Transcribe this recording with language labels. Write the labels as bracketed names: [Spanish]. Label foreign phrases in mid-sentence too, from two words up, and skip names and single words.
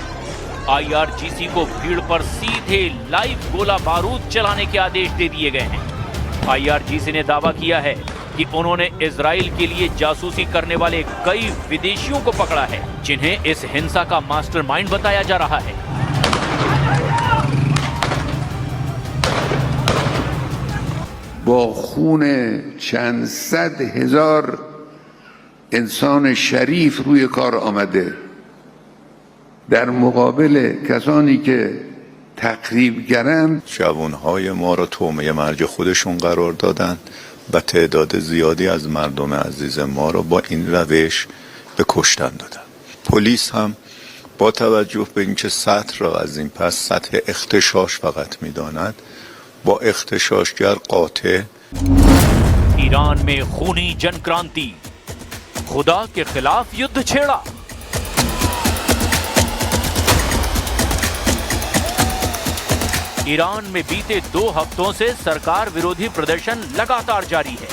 [Hindi] IRGC को भीड़ पर सीधे लाइव गोला बारूद चलाने के आदेश दे दिए गए हैं। IRGC ने दावा किया है कि उन्होंने इजराइल के लिए जासूसी करने वाले कई विदेशियों को पकड़ा है, जिन्हें इस हिंसा का मास्टरमाइंड बताया जा रहा है। [Persian] با خون چند صد هزار انسان شریف روی کار آمده در مقابل کسانی که تخریبگرند. جوانهای ما را طعمه مرگ خودشون قرار دادن و تعداد زیادی از مردم عزیز ما را با این روش به کشتن دادن. پلیس هم با توجه به اینکه سطح را از این پس سطح اغتشاش فقط می‌داند با اغتشاشگر قاطع [Hindi] ईरान में खूनी जन क्रांति, खुदा के खिलाफ युद्ध छेड़ा। ईरान में बीते 2 हफ्तों से सरकार विरोधी प्रदर्शन लगातार जारी है।